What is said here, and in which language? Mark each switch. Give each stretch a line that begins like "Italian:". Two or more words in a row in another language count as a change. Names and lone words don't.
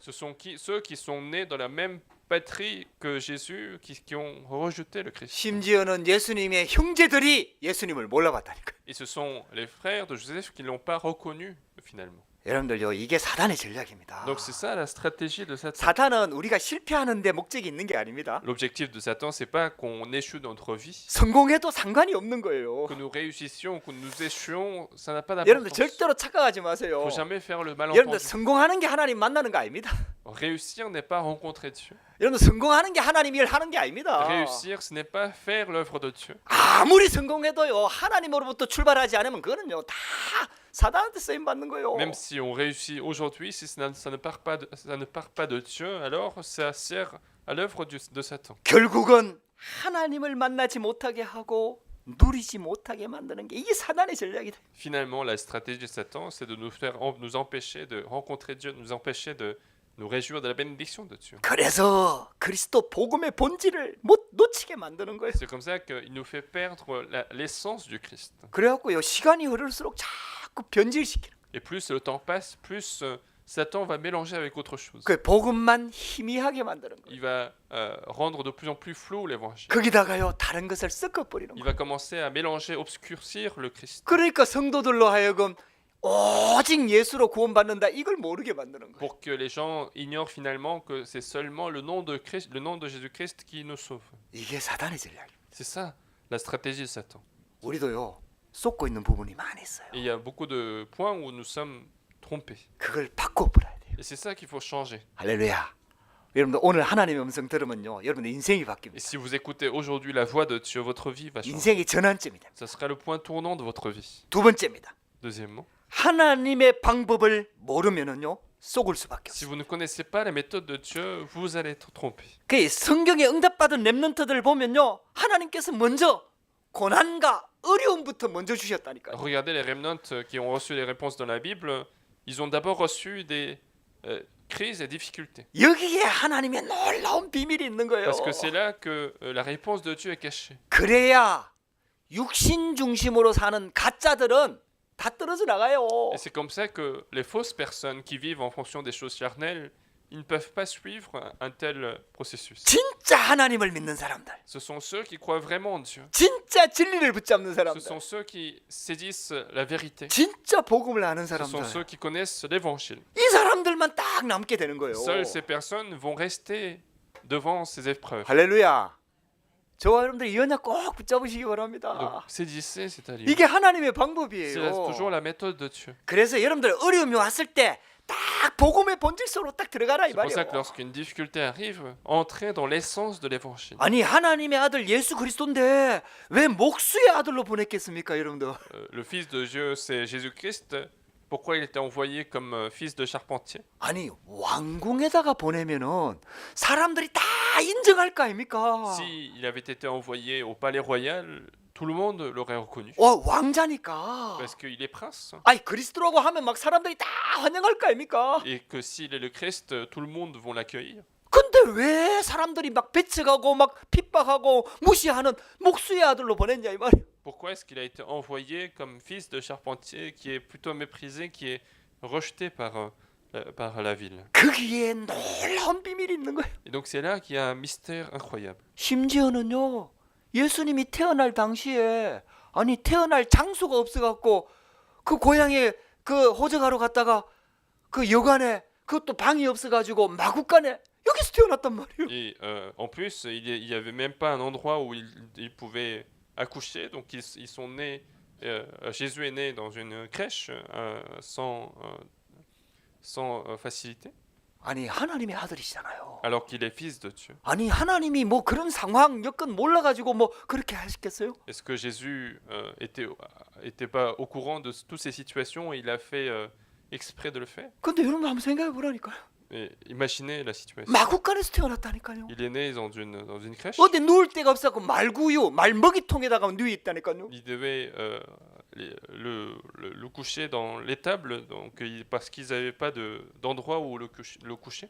French: Ce sont ceux qui sont nés dans la même patrie que Jésus qui ont rejeté le Christ.
Korean: 심지어는 예수님의 형제들이 예수님을 몰라봤다니까.
French: Et ce sont les frères de Joseph qui ne l'ont pas reconnu finalement.
Korean: 여러분들요 이게 사단의 전략입니다.
French: Donc c'est ça la stratégie de Satan.
Korean: 사탄은 우리가 실패하는 데 목적이 있는 게 아닙니다.
French: L'objectif de Satan, c'est pas qu'on échoue dans notre vie,
Korean: 성공해도 상관이 없는 거예요.
French: que nous réussissions, que nous échouions, ça n'a pas
Korean: 여러분들
French: d'importance.
Korean: 절대로 착각하지
French: Il
Korean: 마세요.
French: faut jamais faire le
Korean: 여러분들
French: malentendu.
Korean: 성공하는 게 하나님 만나는 거 아닙니다.
French: Réussir n'est pas rencontrer Dieu.
Korean: 여러분들 성공하는 게 하나님 일 하는 게 아닙니다.
French: Réussir, ce n'est pas faire l'œuvre de Dieu.
Korean: 아무리 성공해도요 하나님으로부터 출발하지 않으면 그거는요 다 사단한테 쓰임 받는 거예요.
French: Même si on réussit aujourd'hui, si ça ne part pas de Dieu, alors ça sert à l'œuvre de Satan.
Korean: 결국은 하나님을 만나지 못하게 하고 누리지 못하게 만드는 게 이게 사단의 전략이다.
French: Finalement, la stratégie de Satan, c'est de nous empêcher de rencontrer Dieu, de nous empêcher de nous réjouir de la bénédiction de Dieu.
Korean: 그래서 그리스도 복음의 본질을 못 놓치게 만드는 거예요.
French: C'est comme ça qu'il nous fait perdre l'essence du Christ.
Korean: 그래갖고요 시간이 흐를수록 자꾸 변질시키는.
French: Et plus le temps passe, plus Satan va mélanger avec autre chose.
Korean: 그 복음만 희미하게 만드는 거예요.
French: Il va rendre de plus en plus flou l'évangile.
Korean: 거기다가요 다른 것을 섞어버리는
French: Il
Korean: 거예요.
French: va commencer à mélanger, obscurcir le Christ.
Korean: 그러니까 성도들로 하여금 오직 예수로 구원받는다 이걸 모르게 만드는 거예요.
French: Pour que les gens ignorent finalement que c'est seulement le nom de Christ, le nom de Jésus-Christ qui nous sauve.
Korean: 이게 사단의 전략이에요.
French: C'est ça la stratégie de Satan.
Korean: 우리도요 쏟고 있는 부분이 많이 있어요.
French: Et il y a beaucoup de points où nous sommes trompés.
Korean: 그걸 바꿔버려야 돼요.
French: Et c'est ça qu'il faut changer.
Korean: 할렐루야. 여러분들 오늘 하나님의 음성 들으면요 여러분들 인생이
French: Et
Korean: 바뀝니다.
French: si vous écoutez aujourd'hui la voix de Dieu, votre vie va changer.
Korean: 인생의 전환점이 됩니다.
French: Ça sera le point tournant de votre vie.
Korean: 두 번째입니다.
French: Deuxièmement,
Korean: 하나님의 방법을 모르면은요 속을 수밖에
French: si
Korean: 없어요.
French: vous ne connaissez pas la méthode de Dieu, vous allez être trompé.
Korean: 그 성경에 응답받은 렘넌트들 보면요 하나님께서 먼저 고난과 어려움부터 먼저 주셨다니까요.
French: Regardez les remnants qui ont reçu les réponses dans la Bible, ils ont d'abord reçu des crises et difficultés.
Korean: 여기에 하나님의 놀라운 비밀이 있는 거예요.
French: Parce que c'est là que la réponse de Dieu est cachée.
Korean: 그래야 육신 중심으로 사는 가짜들은 다 떨어져 나가요.
French: Et c'est comme ça que les fausses personnes qui vivent en fonction des choses charnelles, ils ne peuvent pas suivre un tel processus.
Korean: 진짜 하나님을 믿는 사람들,
French: Ce sont ceux qui croient vraiment en Dieu.
Korean: 진짜 진리를 붙잡는
French: Ce
Korean: 사람들,
French: sont ceux qui saisissent la vérité.
Korean: 진짜 복음을 아는
French: Ce sont
Korean: 사람들.
French: ceux qui connaissent l'évangile.
Korean: 이 사람들만 딱 남게 되는 거예요.
French: Seules ces personnes vont rester devant ces épreuves.
Korean: 할렐루야. 저와 여러분들 이 언약 꼭 붙잡으시기
French: Donc,
Korean: 바랍니다.
French: saisissez cette alliance.
Korean: 이게 하나님의
French: C'est
Korean: 방법이에요.
French: toujours la méthode de Dieu.
Korean: 그래서 여러분들 어려움이 왔을 때 딱 복음의 본질적으로 딱 들어가라 이
French: C'est pour ça que
Korean: 말이에요.
French: lorsqu'une difficulté arrive, entrez dans l'essence de l'évangile.
Korean: 아니 하나님의 아들 예수 그리스도인데 왜 목수의 아들로 보냈겠습니까, 여러분들?
French: Le Fils de Dieu, c'est Jésus-Christ. Pourquoi il était envoyé comme fils de charpentier?
Korean: 아니 왕궁에다가 보내면은 사람들이 다 인정할 거 아닙니까?
French: S'il avait été envoyé au palais royal, tout le monde l'aurait reconnu.
Korean: 왕자니까.
French: Parce qu'il est prince.
Korean: 아니 그리스도라고 하면 막 사람들이 다 환영할 거 아닙니까?
French: Et que s'il est le Christ, tout le monde vont l'accueillir.
Korean: 근데 왜 사람들이 막 배척하고 막 핍박하고 무시하는 목수의 아들로 보냈냐 이 말이야.
French: Pourquoi est-ce qu'il a été envoyé comme fils de charpentier, qui est plutôt méprisé, qui est rejeté par la ville?
Korean: 거기에 놀라운 비밀이 있는 거예요.
French: Et donc c'est là qu'il y a un mystère incroyable.
Korean: 심지어는요 예수님이 태어날 당시에 아니 태어날 장소가 없어갖고 그 고향에 그 호적하러 갔다가 그 여관에 그것도 방이 없어가지고 마구간에 여기서 태어났단 말이에요.
French: Et en plus, il y avait même pas un endroit où il pouvait accoucher. Donc ils sont nés. Jésus est né dans une crèche sans facilité,
Korean: 아니 하나님의 아들이시잖아요.
French: alors qu'il est fils de Dieu.
Korean: 아니 하나님이 뭐 그런 상황 여건 몰라가지고 뭐 그렇게 하셨겠어요?
French: Est-ce que Jésus était pas au courant de toutes ces situations et il a fait exprès de le faire?
Korean: 근데 여러분 한번 생각해 보라니까요.
French: Et imaginez la situation.
Korean: 마구간에서 태어났다니까요.
French: Il est né dans une crèche.
Korean: 어디 누울 데가 없어갖고 말구유 말먹이통에다가 누워 있다니까요.
French: Il devait le coucher dans l'étable, donc parce qu'ils n'avaient pas d'endroit où le coucher.